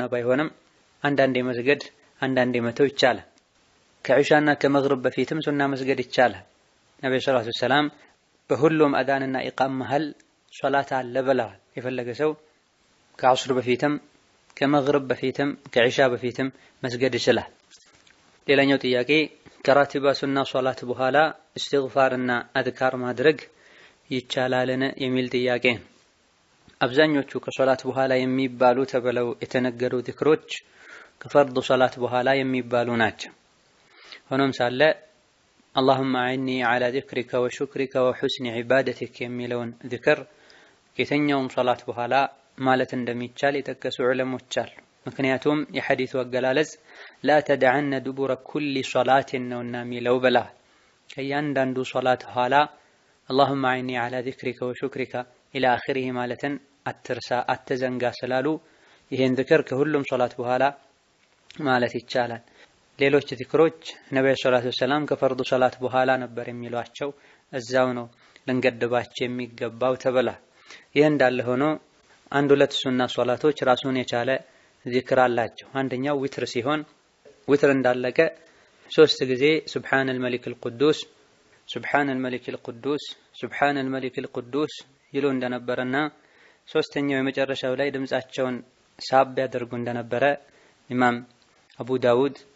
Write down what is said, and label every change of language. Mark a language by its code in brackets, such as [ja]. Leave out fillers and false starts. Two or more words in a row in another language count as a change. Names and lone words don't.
[am] ባይሆንም አንዳንዴ መስገድ አንዳንዴ መተው ይቻላል። ከዒሻና ከመግሪብ በፊትም ሱና መስገድ ይቻላል። ነብዩ [ar] صلى الله عليه وسلم [am] በሁሉም አዳንና ኢቃም መሃል ሶላት አለ ብለዋል። የፈለገ ሰው ከዐሱር በፊትም ከመግሪብ በፊትም ከዒሻ በፊትም መስገድ ይችላል። ሌላኛው ጥያቄ ከራቲባ ሱና ሶላት በኋላ እስትግፋርና አዝካር ማድረግ ይቻላልን የሚል ጥያቄ። አብዛኞቹ ከሶላት በኋላ የሚባሉ ተብለው የተነገሩ ዚክሮች ከፈርዱ ሶላት በኋላ የሚባሉ ናቸው። ሆኖም ሳለ اللهم [ar] أعني على ذكرك وشكرك وحسن عبادتك [am] የሚለውን ዚክር ከየትኛውም ሶላት በኋላ ማለት እንደሚቻል የጠቀሱ ዑለሞች አሉ። ምክንያቱም የሐዲሱ አገላለጽ [ar] لا تدعن دبر كل صلاة [am] ነውና የሚለው ብላ ከእያንዳንዱ ሶላት በኋላ [ar] اللهم أعني على ذكرك وشكرك إلى آخره [am] ማለትን አትርሳ አትዘንጋ ስላሉ ይሄን ዚክር ከሁሉም ሶላት በኋላ ማለት ይቻላል። ሌሎች ዚክሮች ነብዩ [ar] صلى الله عليه وسلم [am] ከፈርዱ ሶላት በኋላ ነበር የሚሏቸው፣ እዛው ነው ልንገድባቸው የሚገባው ተብላ። ይህ እንዳለ ሆኖ 1-2 ሱና ሶላቶች ራሱን የቻለ ዚክር አላቸው። አንደኛው ዊትር ሲሆን ዊትር እንዳለቀ 3 ጊዜ [ar] سبحان الملك القدوس سبحان الملك القدوس سبحان الملك القدوس [am] ይሉ እንደነበረና ሶስተኛው የመጨረሻው ላይ ድምጻቸውን ሳብ ያደርጉ እንደነበረ ኢማም አቡ ዳውድ፣